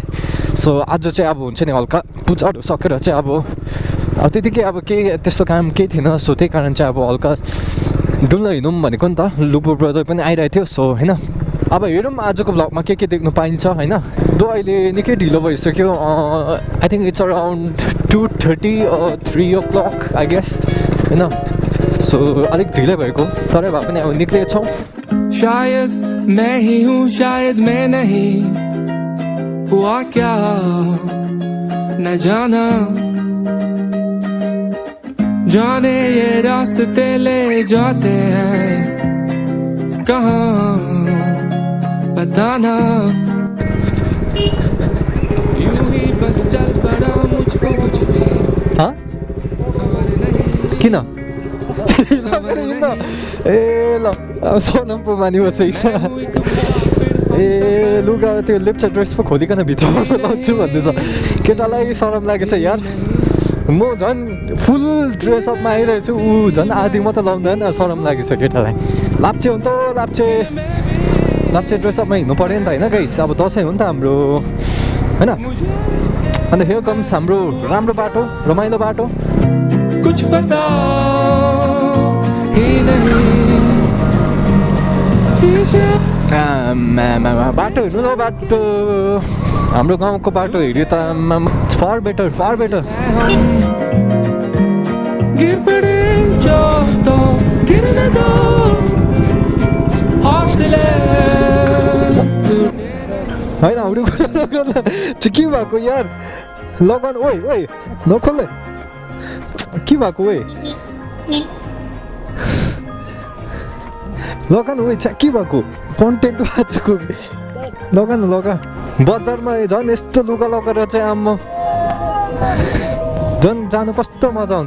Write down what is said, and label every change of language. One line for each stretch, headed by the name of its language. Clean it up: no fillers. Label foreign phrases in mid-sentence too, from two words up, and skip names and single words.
Nepali: सो आज चाहिँ अब हुन्छ नि हल्का पूजाहरू सकेर चाहिँ अब त्यतिकै अब केही त्यस्तो काम केही थिएन. सो त्यही कारण चाहिँ अब हल्का डुल्न हिँडौँ भनेको नि त. लुपो ब्रदर पनि आइरहेको थियो. सो होइन अब हेरौँ आजको भ्लगमा के देख्नु पाइन्छ होइन. दो अहिले निकै ढिलो भइसक्यो.
English: I think it's around 2:30 or 3 o'clock I guess होइन.
Nepali: सो अलिक ढिलै भएको तरै भए पनि अब निक्लिएछौँ.
Hindi: शायद मैं ही हूँ शायद मैं नहीं हुआ क्या न जाना जाने ये रास्ते ले जाते हैं कहाँ बताना यूं ही बस चल पड़ा मुझको कुछ भी
Nepali: हाँ किन ए ल सोनम पो मानि बसेँ ए लुगा त्यो लेप्चा ड्रेस पो खोलिकन भित्र लाउँछु भन्दैछ. केटालाई सरम लागेछ यार. म झन् फुल ड्रेसअपमा आइरहेको छु ऊ झन् आधी मात्रै लाउँदैन सरम लागेछ केटालाई. लाप्चे हो नि त लाप्चे ड्रेसअपमा हिँड्नु पऱ्यो नि त होइन गाइस. अब दसैँ हो नि त हाम्रो होइन.
English: and here comes
Nepali: हाम्रो राम्रो बाटो रमाइलो बाटो.
Hindi: कुछ पता ही नहीं
Nepali: बाटो हेर्नु न बाटो हाम्रो गाउँको बाटो हेऱ्यो त
English: far better
Hindi: गिर पड़े जो तो गिरने दो हौसले
Nepali: होइन हाम्रो चाहिँ के भएको यार लगन ओइ नखोल्दै के भएको ओइ लगन ओइ के भएको कन्टेन्ट आजको लगा बजारमा झन् यस्तो लुगा लगाएर चाहिँ आम्मा झन् जानु कस्तो मजा आउँछ.